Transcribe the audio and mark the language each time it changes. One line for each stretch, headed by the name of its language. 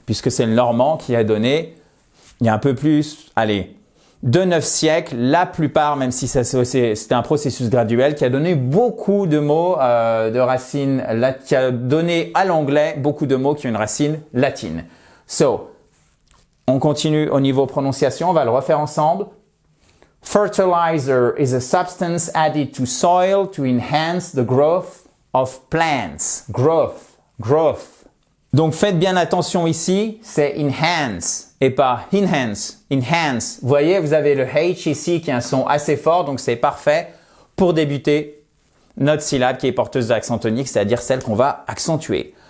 French: Puisque c'est le normand qui a donné, il y a un peu plus, allez, de 9 siècles, la plupart, même si c'était un processus graduel, qui a donné beaucoup de mots de racines, qui a donné à l'anglais beaucoup de mots qui ont une racine latine. So, on continue au niveau prononciation, on va le refaire ensemble.
English: Fertilizer is a substance added to soil to enhance the growth of plants. Growth.
French: Donc faites bien attention ici, c'est enhance et pas enhance. Enhance. Vous voyez, vous avez le H ici qui a un son assez fort, donc c'est parfait pour débuter notre syllabe qui est porteuse d'accent tonique, c'est-à-dire celle qu'on va accentuer.